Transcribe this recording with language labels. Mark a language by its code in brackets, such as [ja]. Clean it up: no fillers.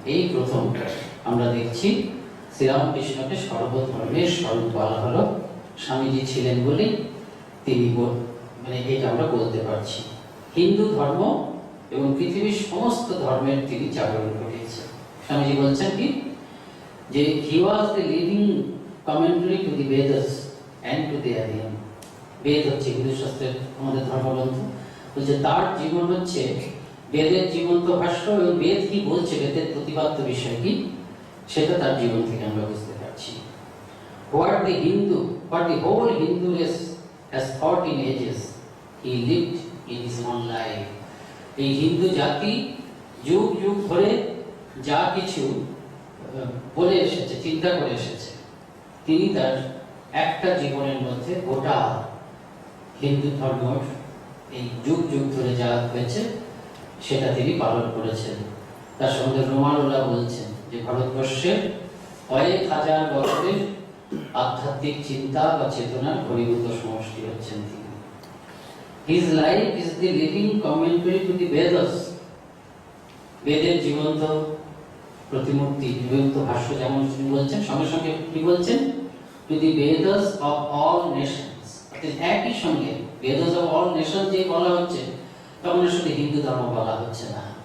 [bn] এই প্রথম আমরা দেখছি শ্রীরামকৃষ্ণকে সর্বধর্মের স্বরূপ বলা হলো। স্বামীজি ছিলেন বলে তিনি এটা আমরা বলতে পারছি। হিন্দু ধর্ম এবং পৃথিবীর সমস্ত ধর্মের তিনি জাগরণ ঘটিয়েছেন। স্বামীজি বলছেন কি যে [en] he was the living commentary to the Vedas and to the Aryan. [bn] বেদ হচ্ছে হিন্দু শাস্ত্রের আমাদের ধর্মগ্রন্থ, বলছে তার জীবন হচ্ছে বেদের জীবন্ত ভাষ্য, এবং বেদ কি বলছে, বেদের প্রতিপাদ্য বিষয় কি, সেটা তার জীবন থেকে আমরা বুঝতে পারছি। [en] What the whole Hindu race has thought in ages, he lived in his own life. [bn] এই হিন্দু জাতি যুগ যুগ ধরে যা কিছু বলে এসেছে, চিন্তা করে এসেছে, তিনি তার একটা জীবনের মধ্যে গোটা হিন্দু ধর্ম এই যুগ যুগ ধরে যা হয়েছে সেটা তিনি পালন করেছেন। তার সঙ্গে রোমানুলা বলছেন যে ভারতবর্ষের কয়েক হাজার বছরের আধ্যাত্মিক চিন্তা বা চেতনার ঘনীভূত সমষ্টি হচ্ছেন তিনি। [en] His life is the living commentary to the Vedas. [bn] বেদের জীবন্ত প্রতিমূর্তি, জীবন্ত ভাষ্য, যেমন তিনি বলছেন, সঙ্গে সঙ্গে কি বলছেন, [en] to the Vedas of all nations। [bn] একই সঙ্গে [en] Vedas of all nations [bn] যে বলা হচ্ছে, তখন আসলে হিন্দু ধর্ম বলা হচ্ছে না।